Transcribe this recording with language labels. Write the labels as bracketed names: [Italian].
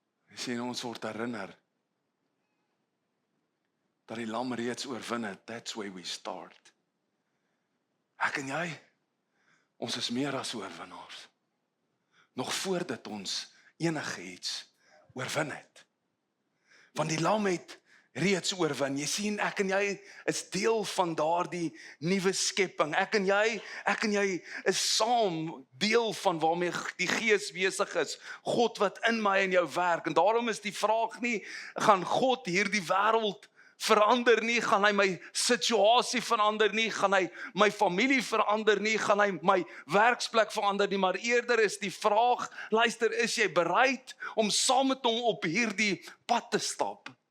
[Afrikaans] Jy sien, ons word herinner dat die Lam reeds oorwin het. [English] That's where we start. [Afrikaans] Ek en jy, ons is meer as oorwinnaars. Nog voordat ons enige iets oorwin het. Want die Lam het reeds oorwin. Jy sien, ek en jy is deel van daardie nuwe skepping. Ek en jy is saam deel van waarmee die Gees besig is. God wat in my en jou werk. En daarom is die vraag nie, gaan God hierdie wêreld verander nie, gaan hy my situasie verander nie, gaan hy my familie verander nie, gaan hy my werksplek verander nie, maar eerder is die vraag, luister, is jy bereid om saam met hom op hierdie pad te stap?